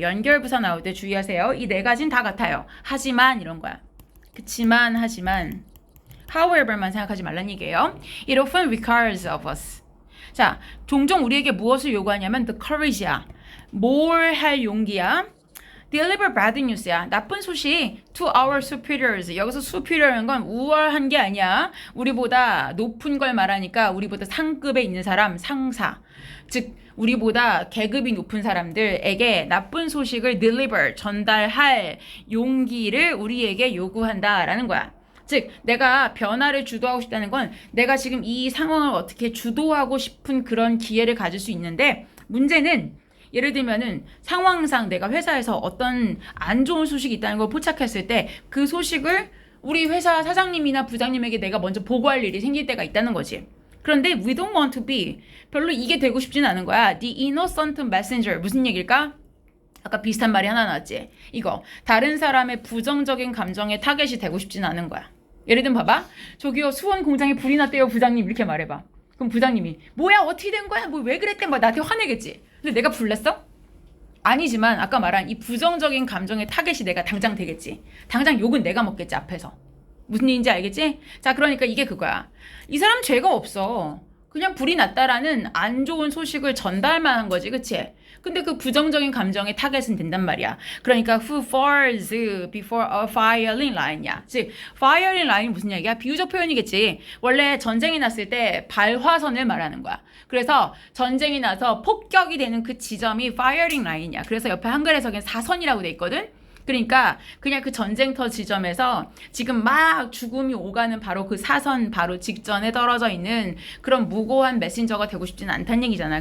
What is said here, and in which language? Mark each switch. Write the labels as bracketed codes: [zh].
[ko] 연결부사 나올 때 주의하세요. 이 네 가지는 다 같아요. 하지만 이런 거야. 그치만 하지만 however만 생각하지 말란 얘기예요. [en] It often requires of us. [ko] 자, 종종 우리에게 무엇을 요구하냐면 [en] the courage [ko] 야. 뭘 할 용기야. [en] deliver bad news [ko] 야. 나쁜 소식 [en] to our superiors. [ko] 여기서 superior한 건 우월한 게 아니야. 우리보다 높은 걸 말하니까 우리보다 상급에 있는 사람, 상사. 즉 우리보다 계급이 높은 사람들에게 나쁜 소식을 deliver, 전달할 용기를 우리에게 요구한다라는 거야. 즉 내가 변화를 주도하고 싶다는 건 내가 지금 이 상황을 어떻게 주도하고 싶은 그런 기회를 가질 수 있는데 문제는 예를 들면은 상황상 내가 회사에서 어떤 안 좋은 소식이 있다는 걸 포착했을 때 그 소식을 우리 회사 사장님이나 부장님에게 내가 먼저 보고할 일이 생길 때가 있다는 거지. 그런데 [en] we don't want to be [ko] 별로 이게 되고 싶지는 않은 거야. [en] The innocent messenger [ko] 무슨 얘기일까? 아까 비슷한 말이 하나 나왔지. 이거 다른 사람의 부정적인 감정에 타겟이 되고 싶지는 않은 거야. 예를 들면 봐봐. 저기요 수원 공장에 불이 났대요 부장님 이렇게 말해봐. 그럼 부장님이 뭐야 어떻게 된 거야 뭐 왜 그랬대 막 나한테 화내겠지. 근데 내가 불났어? 아니지만 아까 말한 이 부정적인 감정의 타겟이 내가 당장 되겠지. 당장 욕은 내가 먹겠지 앞에서. 무슨 얘기인지 알겠지? 자 그러니까 이게 그거야. 이 사람 죄가 없어. 그냥 불이 났다라는 안 좋은 소식을 전달만 한 거지 그치? 근데 그 부정적인 감정의 타겟은 된단 말이야. 그러니까 [en] who falls before a firing line이야. [ko] 즉 firing line이 무슨 얘기야? 비유적 표현이겠지. 원래 전쟁이 났을 때 발화선을 말하는 거야. 그래서 전쟁이 나서 폭격이 되는 그 지점이 firing line이야. 그래서 옆에 한글 해석엔 사선이라고 돼 있거든. 그러니까 그냥 그 전쟁터 지점에서 지금 막 죽음이 오가는 바로 그 사선 바로 직전에 떨어져 있는 그런 무고한 메신저가 되고 싶지는 않다는 얘기잖아.